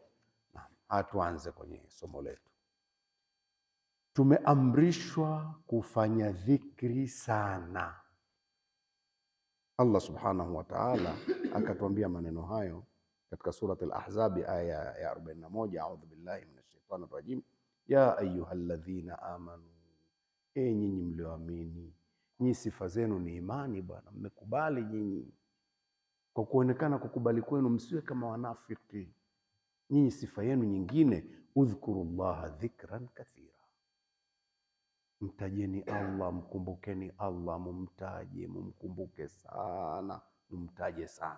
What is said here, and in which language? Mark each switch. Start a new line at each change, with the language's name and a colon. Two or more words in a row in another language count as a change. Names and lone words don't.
Swahili: Naam, tuanze kwenye somo letu. Tumeamrishwa kufanya dhikri sana. Allah
Arabic: سبحانه وتعالى
Swahili: akatuambia maneno hayo katika surat al-Ahzab aya ya 41,
Arabic: أعوذ بالله من الشيطان الرجيم, يا أيها الذين آمنوا,
Swahili: nyinyi mlioamini. Nyinyi sifa zenu ni imani bwana, mmekubali nyinyi. Kwa kuonekana kukubali kwenu msiwe kama wanafiki. Nyinyi sifa yenu nyingine,
Arabic: اذكروا الله ذكرا كثيرا,
Swahili: Mtajeni Allah, mkumbukeni Allah, mumtaje, mumkumbuke sana, mumtaje sana.